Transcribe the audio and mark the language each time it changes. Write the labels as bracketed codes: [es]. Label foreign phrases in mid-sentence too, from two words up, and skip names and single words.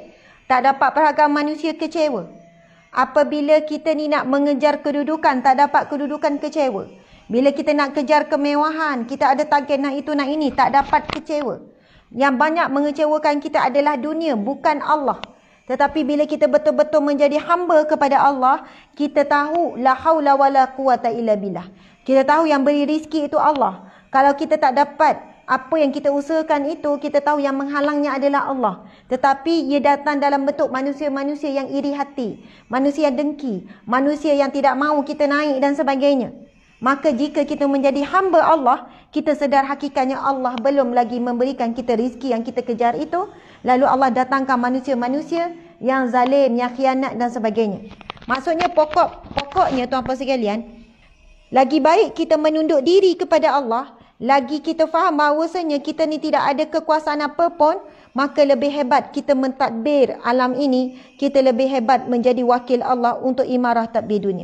[ms] Tak dapat peragaan manusia kecewa. Apabila kita ni nak mengejar kedudukan, tak dapat kedudukan kecewa. Bila kita nak kejar kemewahan, kita ada target nak itu nak ini, tak dapat kecewa. Yang banyak mengecewakan kita adalah dunia, bukan Allah. Tetapi bila kita betul-betul menjadi hamba kepada Allah, kita tahu [ar] لا حول ولا قوة إلا بالله. [ms] Kita tahu yang beri rizki itu Allah. Kalau kita tak dapat apa yang kita usahakan itu, kita tahu yang menghalangnya adalah Allah. Tetapi ia datang dalam bentuk manusia-manusia yang iri hati, manusia yang dengki, manusia yang tidak mahu kita naik dan sebagainya. Maka jika kita menjadi hamba Allah, kita sedar hakikatnya Allah belum lagi memberikan kita rizki yang kita kejar itu. Lalu Allah datangkan manusia-manusia yang zalim, yang khianat dan sebagainya. Maksudnya pokoknya tuan-puan sekalian, lagi baik kita menunduk diri kepada Allah, lagi kita faham bahawasanya kita ni tidak ada kekuasaan apa pun, maka lebih hebat kita mentadbir alam ini, kita lebih hebat menjadi wakil Allah untuk imarah tadbir dunia.